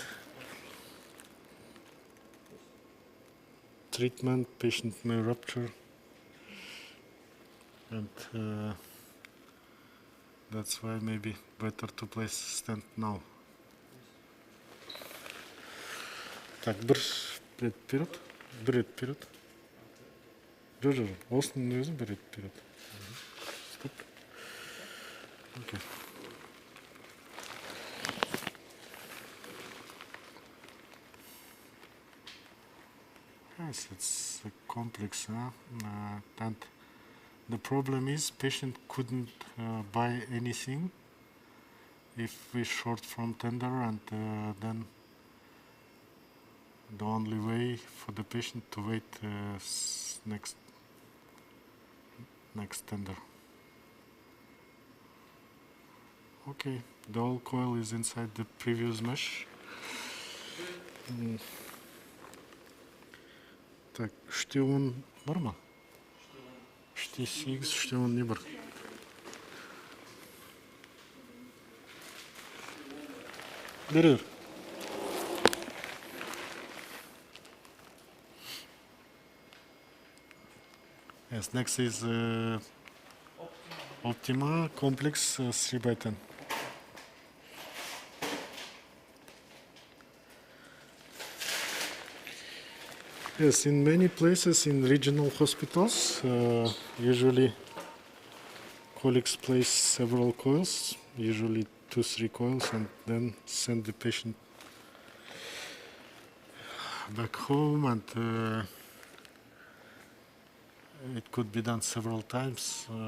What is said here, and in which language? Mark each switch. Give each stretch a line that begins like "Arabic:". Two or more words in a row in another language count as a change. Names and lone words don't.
English: treatment, patient may rupture, and that's why maybe better to place stent now.
Kazakh: Так, бір рет вперед, бір рет вперед. Жоқ, осының өзін бір рет вперед.
Russian: Стоп. Окей.
English: Yes, it's a complex, and the problem is patient couldn't buy anything if we short from tender, and then the only way for the patient to wait next tender. Okay, the whole coil is inside the previous mesh.
Kazakh: Так, үште 10 бар ма? Үште 8, үште 10 не бар? Берер.
English: Yes, next is Optima complex 3x10. Yes, in many places in regional hospitals, usually colleagues place several coils, usually 2-3 coils, and then send the patient back home, and it could be done several times.